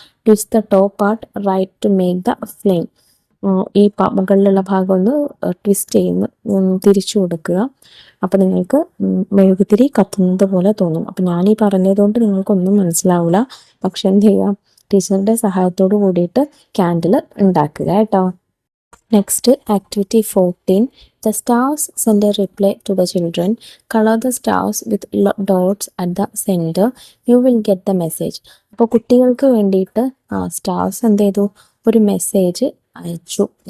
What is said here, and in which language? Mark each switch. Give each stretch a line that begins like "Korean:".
English: Twist the top part right to make the flame.
Malayalam: ഈ മുകളിലുള്ള ഭാഗം ഒന്ന് ട്വിസ്റ്റ് തിരിച്ചു കൊടുക്കുക. അപ്പം നിങ്ങൾക്ക് മെഴുകുതിരി കത്തുന്നത് പോലെ തോന്നും. അപ്പം ഞാനീ പറഞ്ഞതുകൊണ്ട് നിങ്ങൾക്കൊന്നും മനസ്സിലാവില്ല. പക്ഷെ എന്ത് ചെയ്യുക? ടീച്ചറിൻ്റെ സഹായത്തോട് കൂടിയിട്ട് ക്യാൻഡിൽ ഉണ്ടാക്കുക കേട്ടോ.
English: Next activity 14. The stars send a reply to the children. Color the stars with dots at the center. You will get the message.
Malayalam: അപ്പോൾ കുട്ടികൾക്ക് വേണ്ടിയിട്ട് സ്റ്റാർസ് എന്ത് ചെയ്തു? ഒരു മെസ്സേജ് അയച്ചു.